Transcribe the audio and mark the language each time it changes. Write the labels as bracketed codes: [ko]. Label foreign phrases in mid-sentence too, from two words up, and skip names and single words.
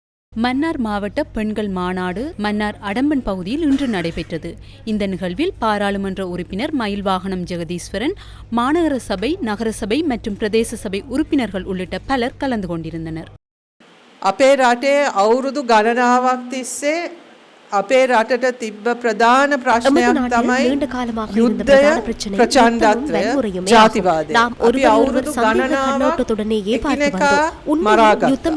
[ta] மன்னார் மாவட்ட பெண்கள் மாநாடு மன்னார் அடம்பன் பகுதியில் இன்று நடைபெற்றது. இந்த நிகழ்வில் பாராளுமன்ற உறுப்பினர் மயில்வாகனம் ஜெகதீஸ்வரன், மாநகர சபை, நகரசபை மற்றும் பிரதேச சபை உறுப்பினர்கள் உள்ளிட்ட பலர் கலந்து கொண்டிருந்தனர். [si] අපේ රටේ අවුරුදු ගණනාවක් තිස්සේ අපේ රටට තිබ්බ ප්‍රධාන ප්‍රශ්නයක් තමයි යුද්ධය, ප්‍රචණ්ඩත්වය, ජාතිවාදය. අපි අවුරුදු ගණනාවක් එකිනෙකා මරාගත්තා.